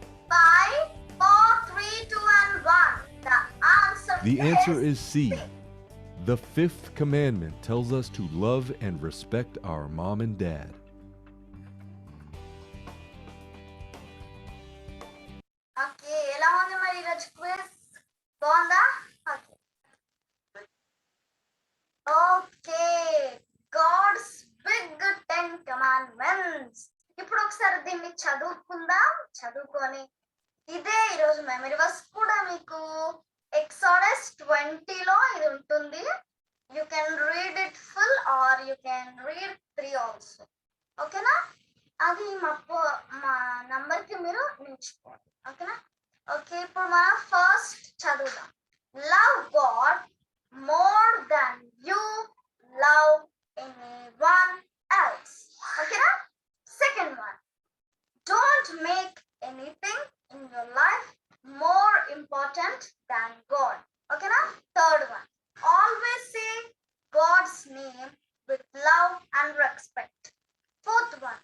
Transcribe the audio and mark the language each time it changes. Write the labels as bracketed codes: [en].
[en] 5, 4, 3, 2, and 1. The answer is C. The fifth commandment tells us to love and respect our mom and dad. [te] Okay ఎలా ఉంది మరి ఈరోజు quiz బాగుందా okay okay God's big 10 commandments ఇప్పుడు ఒకసారి దీన్ని చదువుకొని ఇదే ఈరోజు మెమరీ వర్స్ కూడా మీకు ఎక్సాడస్ 20 లో ఇది ఉంటుంది [en] you can read it full or you can read 3 also [te] ఓకేనా అది మా నంబర్ కి మీరు నిల్చుకోండి ఓకేనా ఓకే ఇప్పుడు మనం ఫస్ట్ చదువుదాం [en] Love God more than you love anyone else ఓకేనా second one don't make anything in your life more important than God. Okay, now third one. Always say God's name with love and respect. Fourth